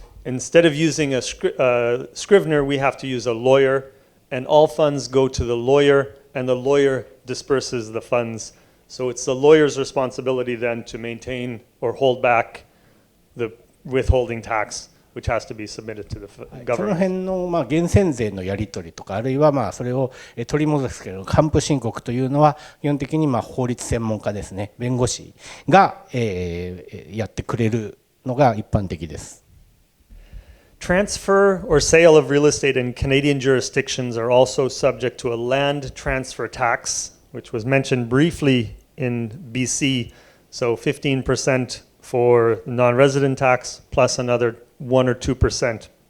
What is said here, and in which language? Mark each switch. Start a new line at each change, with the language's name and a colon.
English: Instead of using a scrivener, we have to use a lawyer, and all funds go to the lawyer, and the lawyer disperses the funds. So it's the lawyer's responsibility then to maintain or hold back the withholding tax which has to be submitted to the
Japanese: その
English: government.
Japanese: 辺の源泉税のやり取りとか、あるいはそれを取り戻すけど、還付申告というのは基本的に法律専門家ですね、弁護士がやってくれるのが一般的です。
English: Transfer or sale of real estate in Canadian jurisdictions are also subject to a land transfer tax, which was mentioned briefly in BC. So 15% for non-resident tax plus another 1 or 2%.